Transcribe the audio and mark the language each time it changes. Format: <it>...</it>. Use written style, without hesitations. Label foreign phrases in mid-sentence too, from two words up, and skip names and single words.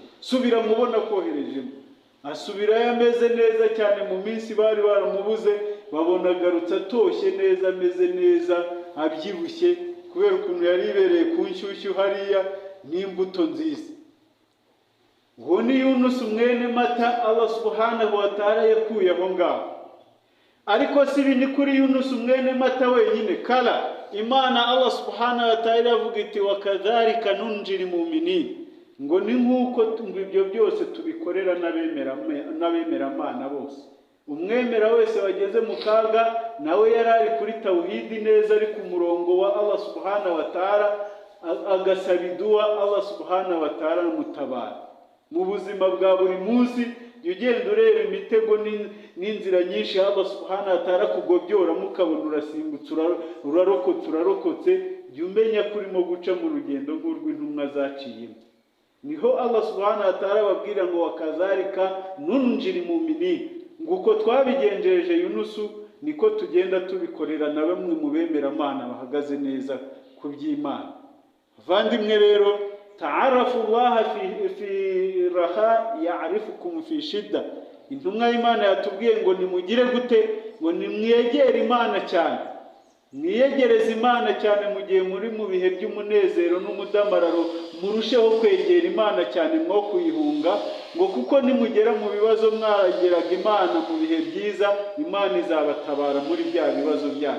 <rw>Subira mubona koherejemo. Asubirayo ameze neza cyane. Mu minsi bari baramubuze babona agarutse atoshye neza, ameze neza, abyibushye, kubera ukuntu yari ibereye ku nshyushyu hariya n'imbuto nziza. Uwo ni Yunus mwene Mata</rw> <ar>الله سبحانه وتعالى</ar> <rw>yakuye aho ngaho. Ariko si ibi ni kuri Yunus mwene Mata wenyine. Kala Imana</rw> <ar>الله سبحانه وتعالى</ar> <rw>yavuga iti</rw> <ar>وكذلك ننجي المؤمنين,</ar> <rw>ngo ni nk'uko ibyo byose tubikorera n'abemeramana bose. Umwemera wese wageze mu kaga, nawe yari ari kuri tawhidi neza, ari ku murongo wa</rw> <ar>الله سبحانه وتعالى,</ar> <rw>agasaba iduwa</rw> <ar>الله سبحانه وتعالى</ar> <rw>mutabara. Mu buzima bwa buri munsi ugenda ureba imitego n'inzira nyinshi</rw> <ar>الله سبحانه وتعالى</ar> <rw>kugobyora, mukabona urasimbutse, urarokotse, jya umenya kurimo guca mu rugendo rw'intumwa zaciyemo. Niho</rw> <ar>الله سبحانه وتعالى</ar> <rw>babwira ngo</rw> <ar>وكذلك ننجي المؤمنين,</ar> <rw>nguko twabigenjeje Yunusu niko tugenda tubikorera na bamwe mu bemeramana bahagaze neza ku by'Imana. Vandimwe rero,</rw> <ar>تعرف إلى الله في الرخاء يعرفك في الشدة.</ar> <rw>Intumwa y'Imana yatubwiye ngo nimugire gute? Ngo nimwegere Imana cyane, mwiyegereze Imana cyane mu gihe muri mu bihe by'umunezero n'umudamararo, murusheho kwegera Imana cyane mwo kuyihunga, ngo kuko nimugera mu bibazo mwageraga Imana mu bihe byiza, Imana izabatabara muri bya bibazo byanyu.</rw>